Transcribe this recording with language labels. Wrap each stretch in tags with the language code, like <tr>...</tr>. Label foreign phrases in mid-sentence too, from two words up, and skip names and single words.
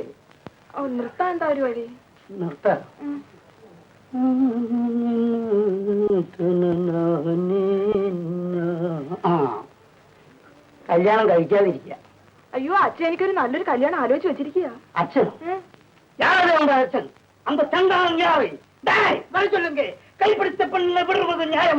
<ml>നിർത്താൻ എന്താ ഒരു വഴി? നിർത്താൻ കല്യാണം കഴിക്കാതിരിക്കുക. അയ്യോ, അച്ഛൻ എനിക്കൊരു നല്ലൊരു കല്യാണം ആലോചിച്ച് വെച്ചിരിക്കുക.</ml> <ta>അച്ഛൻ யாரே உங்க அച്ഛன்? அந்த சண்டாளன் யாரு? டேய், வர சொல்லுங்க. கைப்பிடித்த பெண்ணை விடுவது நியாயமா?</ta>